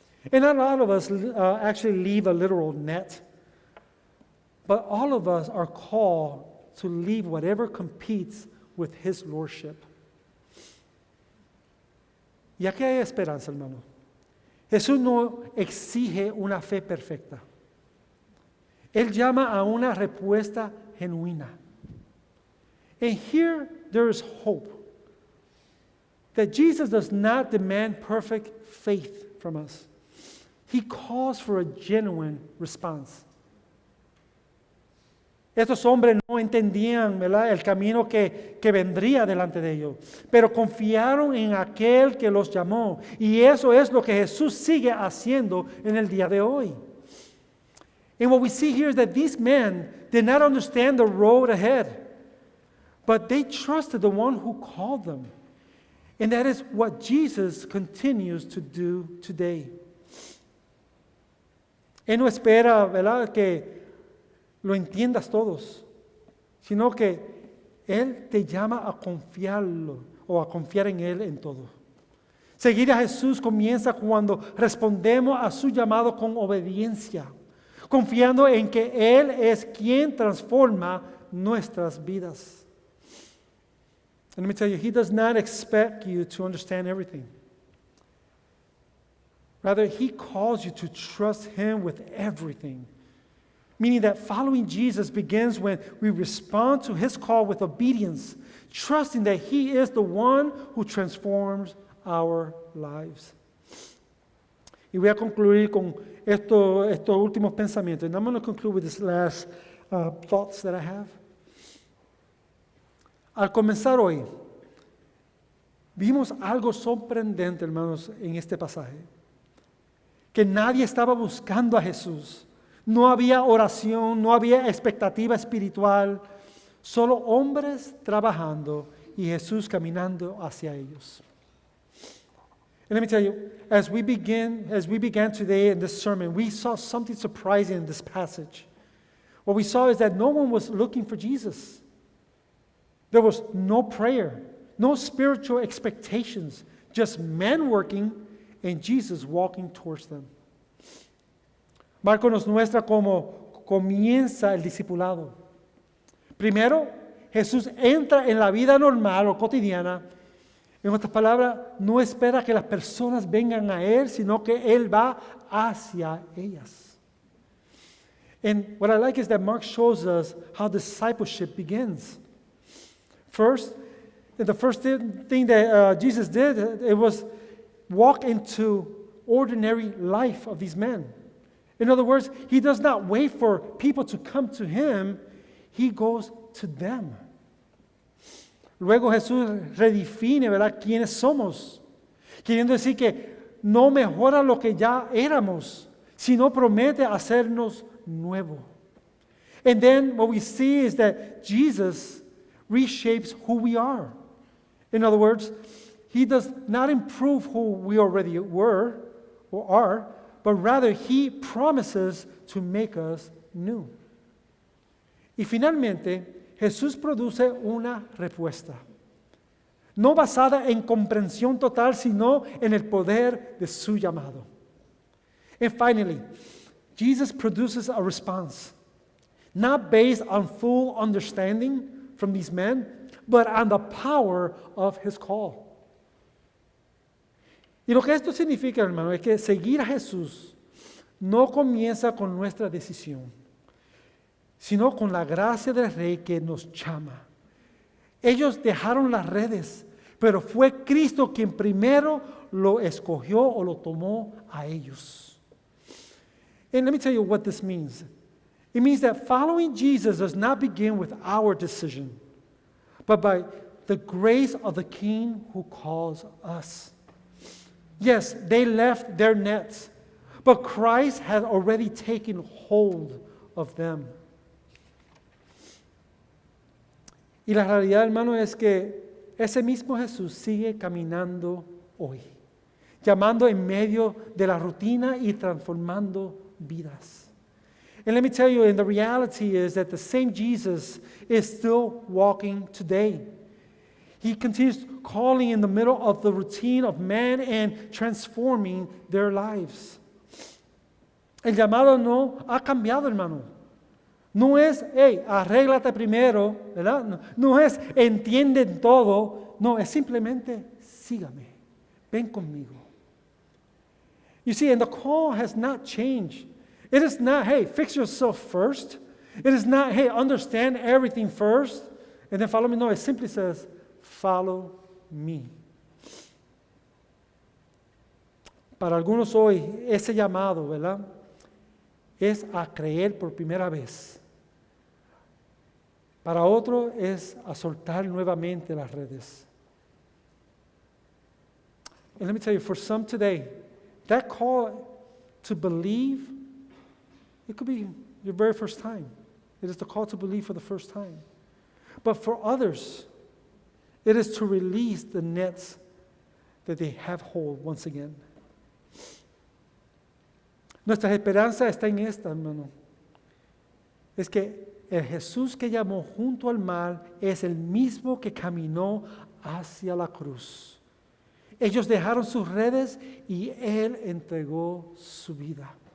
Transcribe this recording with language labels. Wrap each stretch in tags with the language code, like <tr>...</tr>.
<en>And not all of us actually leave a literal net, but all of us are called to leave whatever competes with His lordship.</en> <es>Y aquí hay esperanza, hermano. Jesús no exige una fe perfecta. Él llama a una respuesta genuina.</es> <en>And here there is hope that Jesus does not demand perfect faith from us. He calls for a genuine response.</en> <es>Estos hombres no entendían, ¿verdad?, el camino que vendría delante de ellos, pero confiaron en aquel que los llamó. Y eso es lo que Jesús sigue haciendo en el día de hoy.</es> <en>And what we see here is that these men did not understand the road ahead, but they trusted the one who called them. And that is what Jesus continues to do today.</en> <es>Él no espera, ¿verdad?, que lo entiendas todos, sino que Él te llama a confiarlo o a confiar en Él en todo. Seguir a Jesús comienza cuando respondemos a su llamado con obediencia, confiando en que Él es quien transforma nuestras vidas.</es> <en>And let me tell you, He does not expect you to understand everything. Rather, He calls you to trust Him with everything. Meaning that following Jesus begins when we respond to His call with obedience, trusting that He is the one who transforms our lives.</en> <es>Y voy a concluir con estos últimos pensamientos.</es> <en>And I'm going to conclude with these last thoughts that I have.</en> <es>Al comenzar hoy, vimos algo sorprendente, hermanos, en este pasaje. Que nadie estaba buscando a Jesús. No había oración, no había expectativa espiritual, solo hombres trabajando y Jesús caminando hacia ellos.</es> <en>And let me tell you, as we began today in this sermon, we saw something surprising in this passage. What we saw is that no one was looking for Jesus. There was no prayer, no spiritual expectations, just men working and Jesus walking towards them.</en> <es>Marcos nos muestra cómo comienza el discipulado. Primero, Jesús entra en la vida normal o cotidiana. En otras palabras, no espera que las personas vengan a Él, sino que Él va hacia ellas.</es> <en>And what I like is that Mark shows us how discipleship begins. First, the first thing that Jesus did, it was walk into ordinary life of these men. In other words, He does not wait for people to come to Him, He goes to them.</en> <es>Luego Jesús redefine, ¿verdad?, quiénes somos, queriendo decir que no mejora lo que ya éramos, sino promete hacernos nuevo.</es> <en>And then what we see is that Jesus reshapes who we are. In other words, He does not improve who we already were or are, but rather He promises to make us new.</en> <es>Y finalmente, Jesús produce una respuesta, no basada en comprensión total, sino en el poder de su llamado.</es> <en>And finally, Jesus produces a response, not based on full understanding from these men, but on the power of His call.</en> <es>Y lo que esto significa, hermano, es que seguir a Jesús no comienza con nuestra decisión, sino con la gracia del Rey que nos llama. Ellos dejaron las redes, pero fue Cristo quien primero lo escogió o lo tomó a ellos.</es> <en>And let me tell you what this means. It means that following Jesus does not begin with our decision, but by the grace of the King who calls us. Yes, they left their nets, but Christ had already taken hold of them.</en> <es>Y la realidad, hermano, es que ese mismo Jesús sigue caminando hoy, llamando en medio de la rutina y transformando vidas.</es> <en>And let me tell you, and the reality is that the same Jesus is still walking today. He continues calling in the middle of the routine of man and transforming their lives.</en> <es>El llamado no ha cambiado, hermano. No es, hey, arréglate primero, ¿verdad? No es, entienden todo. No, es simplemente, sígame, ven conmigo.</es> <en>You see, and the call has not changed. It is not, hey, fix yourself first. It is not, hey, understand everything first, and then follow me. No, it simply says, follow me.</en> <es>Para algunos hoy, ese llamado, ¿verdad?, es a creer por primera vez. Para otro es a soltar nuevamente las redes.</es> <en>And let me tell you, for some today, that call to believe, it could be your very first time. It is the call to believe for the first time. But for others, it is to release the nets that they have hold once again.</en> <es>Nuestra esperanza está en esta, hermano. Es que el Jesús que llamó junto al mar es el mismo que caminó hacia la cruz. Ellos dejaron sus redes y Él entregó su vida.</es>